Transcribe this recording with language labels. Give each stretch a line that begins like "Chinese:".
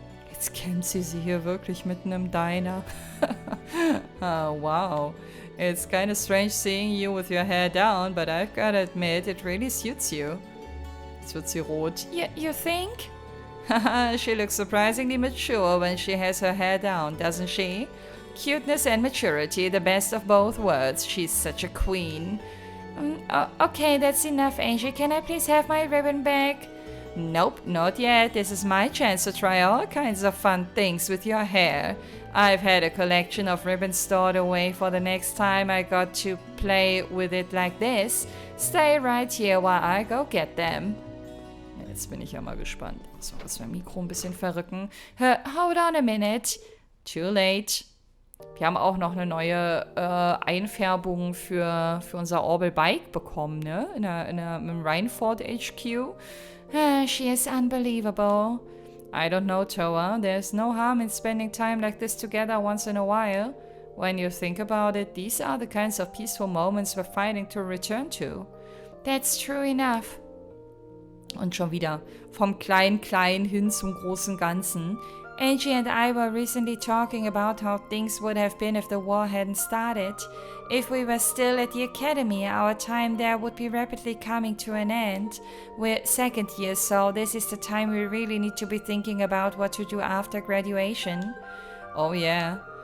German: Jetzt kennt sie hier wirklich mitten im Diner. Oh, wow.
English: It's kind of strange seeing you with your hair down, but I've got to admit, it really suits you.
German: Jetzt wird sie rot.
English: You think? She looks surprisingly mature when she has her hair down, doesn't she? Cuteness and maturity, the best of both worlds. She's such a queen. Okay, that's enough, Angie. Can I please have my ribbon back? Nope, not yet. This is my chance to try all kinds of fun things with your hair. I've had a collection of ribbons stored away for the next time I got to play with it like this. Stay right here while I go get them.
German: Jetzt bin ich ja mal gespannt. So, das mein Mikro ein bisschen verrücken.
English: Hold on a minute. Too late.
German: Wir haben auch noch eine neue Einfärbung für unser Orbal Bike bekommen, ne? Im Rhineford HQ.
English: She is unbelievable. I don't know, Toa. There's no harm in spending time like this together once in a while. When you think about it, these are the kinds of peaceful moments we're fighting to return to. That's true enough.
German: Und schon wieder vom Klein-Klein hin zum großen Ganzen.
English: Angie and I were recently talking about how things would have been if the war hadn't started. If we were still at the academy, our time there would be rapidly coming to an end. We're second year, so this is the time we really need to be thinking about what to do after graduation. Oh yeah.